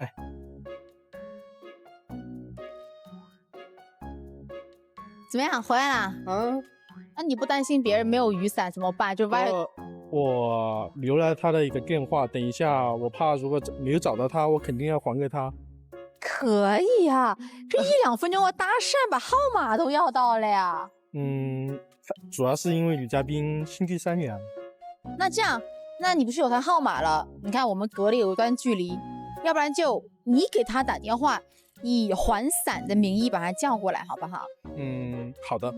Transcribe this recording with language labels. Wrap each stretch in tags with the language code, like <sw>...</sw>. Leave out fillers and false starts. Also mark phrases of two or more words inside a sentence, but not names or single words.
<zh>怎麼樣，回來啦？那你不擔心別人沒有雨傘怎麼辦？就歪了。我留了他的一個電話，等一下我怕如果沒有找到他，我肯定要還給他。可以呀，這1-2分鐘我搭訕把號碼都要到了呀。主要是因為女嘉賓心地善良。那這樣，那你不是有他號碼了？你看我們隔了有一段距離，要不然就你給他打電話，以還傘的名義把他叫過來，好不好？好的。</zh>